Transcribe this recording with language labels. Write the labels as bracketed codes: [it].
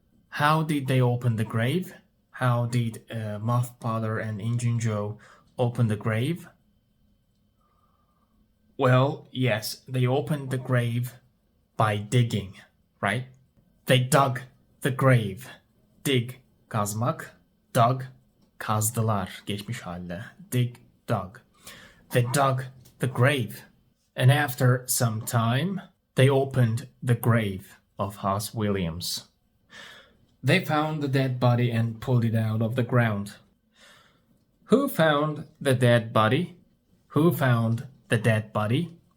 [en] How did they open the grave? How did Muff Potter and Injun Joe open the grave? Well, yes, they opened the grave by digging, right? They dug the grave. Dig, [tr] kazmak. [en] Dug, [tr] kazdılar, geçmiş halde. [en] Dig, dug. They dug the grave. And after some time, they opened the grave of Hoss Williams. They found the dead body and pulled it out of the ground. Who found the dead body? Who found the dead body?